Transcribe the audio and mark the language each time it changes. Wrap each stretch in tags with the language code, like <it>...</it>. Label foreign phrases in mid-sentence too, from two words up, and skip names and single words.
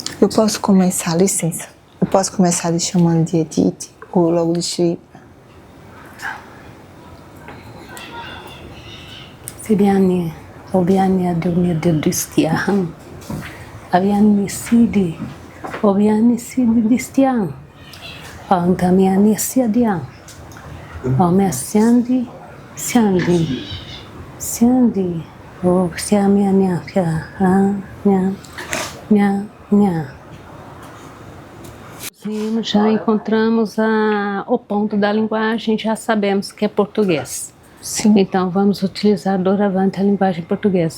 <pt>Eu posso começar, licença, eu posso começar lhe chamando de Edith ou logo de Shripa? Siriani, Obiani Adoni Distian, Aviani Sidi, Obiani Sidi Distian, Antamiani Siadian, Omessiandi, Siandi, Siandi, O Siamiania, Nha. Já encontramos o ponto da linguagem, já sabemos que é português. Sim. Então vamos utilizar doravante a linguagem portuguesa.</pt>